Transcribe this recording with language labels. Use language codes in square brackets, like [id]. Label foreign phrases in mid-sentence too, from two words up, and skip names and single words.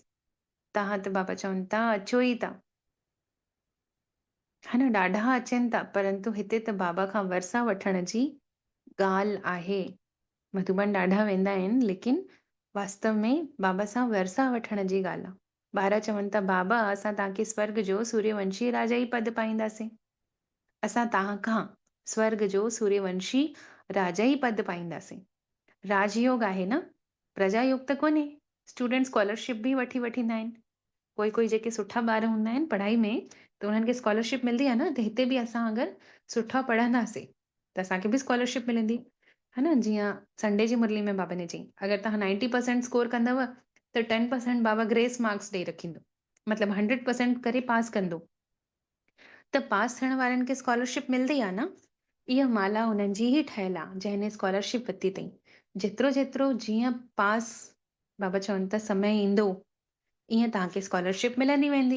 [sd] तव्हां त बाबा चवनि था अचो ई था, है न? ॾाढा अचनि था, परंतु हिते त बाबा खां वरसा वठण जी ॻाल्हि आहे। मधुबन ॾाढा वेंदा आहिनि, लेकिन वास्तव में बाबा सां वरसा वठण जी ॻाल्हि आहे। ॿार चवनि था बाबा असां तव्हांखे स्वर्ग जो सूर्यवंशी राजा ई पद पाईंदासीं। असां तव्हांखां स्वर्ग जो सूर्यवंशी राजा ई पद पाईंदासीं। राजयोग आहे न, प्रजायोग त कोन्हे। स्टूडेंट स्कॉलरशिप बि वठी वठींदा आहिनि। कोई कोई जेके सुठा ॿार हूंदा आहिनि पढ़ाई में, त उन्हनि खे स्कॉलरशिप मिलंदी आहे न, त हिते बि असां अगरि सुठा पढ़ंदासीं त असांखे बि स्कॉलरशिप मिलंदी, है न। जीअं संडे जी मुरली में बाबा ने चई अगरि तव्हां 90% स्कोर कंदव त 10% बाबा [en] grace marks [sd] ॾेई रखींदो, मतिलबु 100% करे पास कंदो। त पास थियण वारनि खे स्कॉलरशिप मिलंदी आहे न। इहा माला हुननि जी ई ठहियल आहे जंहिंने स्कॉलरशिप वरिती अथई। जेतिरो जेतिरो जीअं पास बाबा चवनि था समय ईंदो ईअं तव्हांखे स्कॉलरशिप मिलंदी वेंदी।